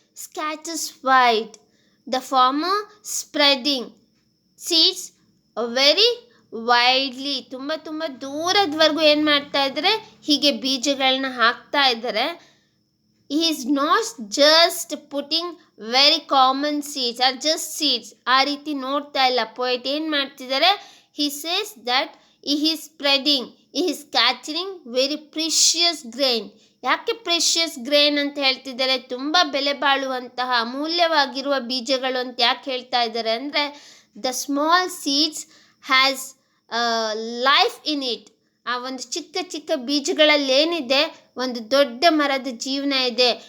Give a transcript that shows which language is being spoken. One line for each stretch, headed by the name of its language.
English: scatters wide. The farmer spreading seeds very widely,
Kannada: ತುಂಬ ದೂರದವರೆಗೂ ಏನು ಮಾಡ್ತಾ ಇದ್ದಾರೆ, ಹೀಗೆ ಬೀಜಗಳನ್ನ ಹಾಕ್ತಾ ಇದ್ದಾರೆ.
English: he is not just putting very common seeds or just seeds,
Kannada: ಆ ರೀತಿ ನೋಡ್ತಾ ಇಲ್ಲ. ಪೊಯೆಟ್ ಏನು ಮಾಡ್ತಿದ್ದಾರೆ,
English: he says that he is spreading, he is scattering very precious grain.
Kannada: ಯಾಕೆ ಪ್ರೆಷಿಯಸ್ ಗ್ರೇನ್ ಅಂತ ಹೇಳ್ತಿದ್ದಾರೆ, ತುಂಬ ಬೆಲೆ ಬಾಳುವಂತಹ ಅಮೂಲ್ಯವಾಗಿರುವ ಬೀಜಗಳು ಅಂತ ಯಾಕೆ ಹೇಳ್ತಾ ಇದ್ದಾರೆ ಅಂದರೆ,
English: The small seeds has life in it.
Kannada: ಆ ಒಂದು ಚಿಕ್ಕ ಚಿಕ್ಕ ಬೀಜಗಳಲ್ಲಿ ಏನಿದೆ, ಒಂದು ದೊಡ್ಡ ಮರದ ಜೀವನ ಇದೆ.